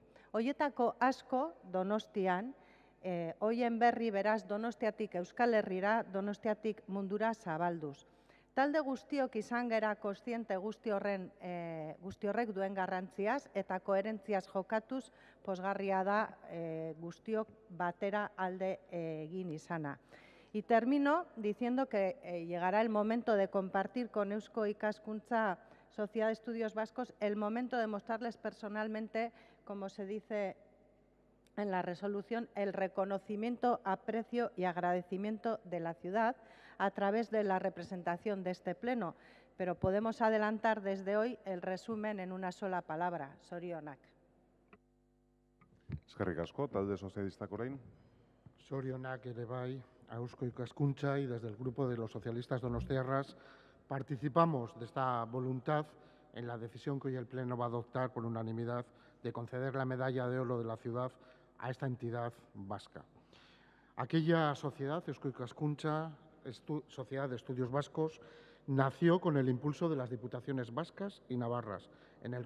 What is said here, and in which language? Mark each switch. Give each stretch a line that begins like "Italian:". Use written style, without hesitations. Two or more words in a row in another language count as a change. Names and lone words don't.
Basque: Hoietako asko Donostian, hoien berri beraz Donostiatik Euskal Herrira, Donostiatik mundura zabalduz. Talde guztiok izan gera kontziente guzti horrek duen garrantziaz eta koherentziaz jokatuz pozgarria da guztiok batera alde egin izana.
Spanish: Y termino diciendo que llegará el momento de compartir con Eusko Ikaskuntza, Sociedad de Estudios Vascos, el momento de mostrarles personalmente, como se dice en la resolución el reconocimiento, aprecio y agradecimiento de la ciudad a través de la representación de este pleno, pero podemos adelantar desde hoy el resumen en una sola palabra,
Basque: zorionak. Eskerrik asko, talde sozialistak orain. Zorionak ere bai,
Spanish: a Eusko Ikaskuntza y desde el Grupo de los Socialistas Donostiarras participamos de esta voluntad en la decisión que hoy el Pleno va a adoptar por unanimidad de conceder la medalla de oro de la ciudad a esta entidad vasca. Aquella sociedad, Eusko Ikaskuntza, Sociedad de Estudios Vascos, nació con el impulso de las diputaciones vascas y navarras en el